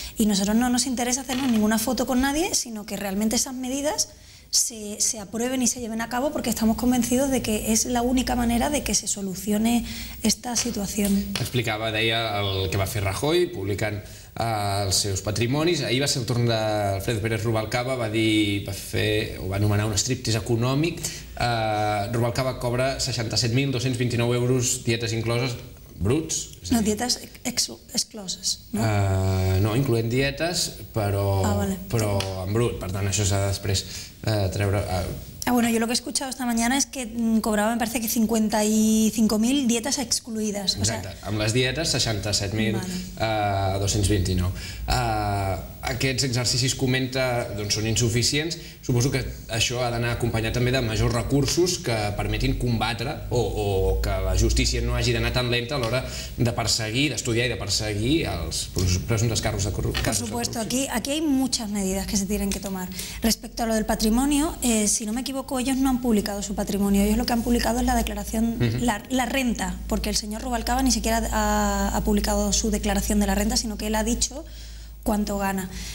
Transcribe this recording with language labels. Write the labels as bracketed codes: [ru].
[es] Y nosotros no nos interesa hacernos ninguna foto con nadie, sino que realmente esas medidas se aprueben y se lleven a cabo, porque estamos convencidos de que es la única manera de que se solucione esta situación. [ca] Explicava, deia el que va fer Rajoy, publicant els seus patrimonis. Ahir va ser el torn d'Alfredo Pérez Rubalcaba, va anomenar un striptease econòmic. Rubalcaba cobra 67.229 euros, dietes incloses, bruts. No, dietes excloses, no? No, incloent dietes, però en brut. Per tant, això s'ha de després treure... [es] Bueno, yo lo que he escuchado esta mañana es que cobraba, me parece que 55.000 dietas excluidas. [ca] Exacte, amb les dietes 67.229. Aquests exercicis, comenta, són insuficients. Suposo que això ha d'anar acompanyat també de majors recursos que permetin combatre o que la justícia no hagi d'anar tan lenta a l'hora de perseguir, d'estudiar i de perseguir els presumptes casos de corrupció. [es] Por supuesto, aquí hay muchas medidas que se tienen que tomar. Respecto a lo del patrimonio, si no me equivoco, ellos no han publicado su patrimonio. Ellos lo que han publicado es la declaración, la renta, porque el señor Rubalcaba ni siquiera ha publicado su declaración de la renta, sino que él ha dicho cuánto gana.